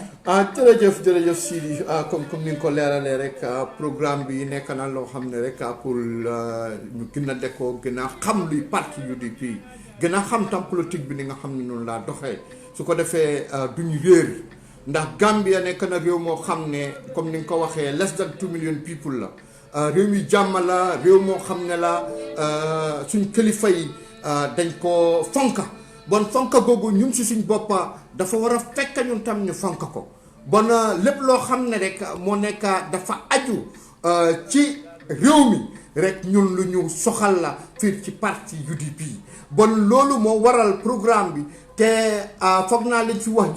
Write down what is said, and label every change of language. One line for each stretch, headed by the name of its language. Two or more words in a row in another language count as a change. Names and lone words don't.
Wolof: jërëjëf Sidi comme ni nga ko leeralee rek programme bi nekk na loo xam ne rek pour ñu gën a dekoo gën a xam luy parti UDP gën a xam tam politique bi ni nga xam ne noonu laa doxee su ko defee duñu réer ndax Gambia nekk na réew moo xam ne comme ni nga ko waxee
English: less than 2 million people
Wolof: la réew mi jàmm la réew moo xam ne la suñ kilifa yi dañ ko fonka bon fonka googu ñun si suñ boppa dafa war a fekk ñun tam ñu fonka ko bon lépp loo xam ne rek moo nekk dafa aju ci réew mi rek ñun lu ñu soxal la fii ci parti UDP bon loolu moo waral programme bi te foog naa liñ fi wax